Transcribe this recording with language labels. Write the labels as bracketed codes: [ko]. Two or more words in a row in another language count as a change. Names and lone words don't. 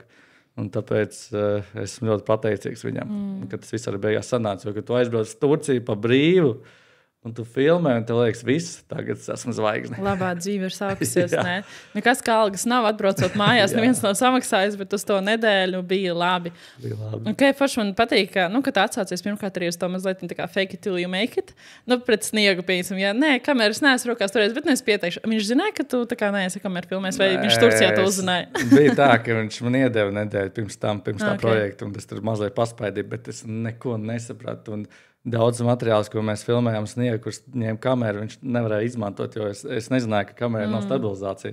[lv] Un tāpēc esmu ļoti pateicīgs viņam, ka tas viss arī beigās sanāca, jo, kad tu aizbrauc uz Turciju pa brīvu, un tu filmē, un tev liekas, viss, tagad es esmu zvaigzne. Labā dzīve ir sākusies, ne? Nekas kā algas nav atbraucot mājās, neviens nav samaksājis, bet uz to nedēļu bija labi. Un kā forši man patīk, ka, ka tu atsācies pirmkārt arī uz to mazliet tā kā [en] fake it till you make it. [lv] Pret Sniegu, piemēram, ja nē, kameras neesmu rokās turējis, bet es pieteikšu. Viņš zināja, ka tu tā kā neesi kameru filmēs, vai viņš Turcijā to uzzināja? Bija tā, ka viņš man iedeva nedēļu pirms tā projekta, un es tur mazliet paspaidīju, bet es neko nesapratu. Un daudz materiālus, ko mēs filmējām Sniegu, kurš ņēma kameru, viņš nevarēja izmantot, jo es nezināju, ka kamera nav stabilizācija.